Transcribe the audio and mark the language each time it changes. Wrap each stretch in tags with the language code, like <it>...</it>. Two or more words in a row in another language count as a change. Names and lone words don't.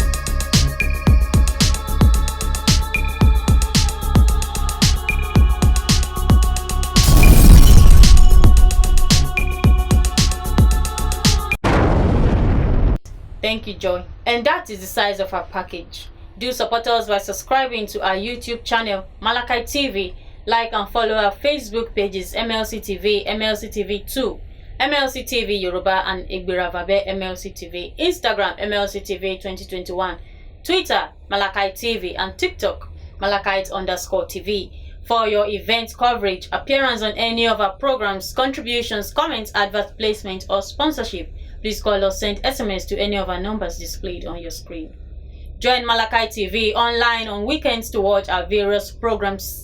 <en>Thank you, Joy. And that is the size of our package. Do support us by subscribing to our YouTube channel, MLC TV. Like and follow our Facebook pages, MLC TV, MLC TV 2, MLC TV Yoruba and Igbiravabe MLC TV, Instagram, MLC TV 2021, Twitter, MLC TV, and TikTok, Malachite_TV. For your event coverage, appearance on any of our programs, contributions, comments, advert placement, or sponsorship, please call or send SMS to any of our numbers displayed on your screen. Join MLC TV online on weekends to watch our various programs.</en>